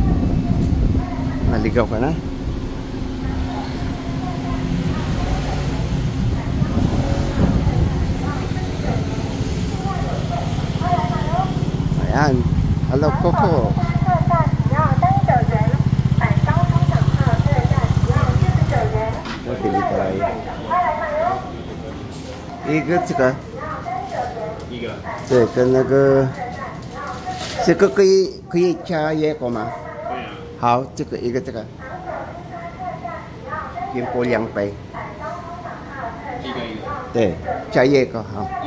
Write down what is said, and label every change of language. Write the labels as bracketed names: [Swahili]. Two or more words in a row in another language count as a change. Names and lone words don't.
[Filipino] Naligaw ka na? Ayan. Hello, Coco. Bili tayo. Ikat ka? [Chinese] 一个，对，跟那个这个可以加椰果吗？可以啊。好，这个一个这个，苹果2杯。一个一个。对，加椰果好。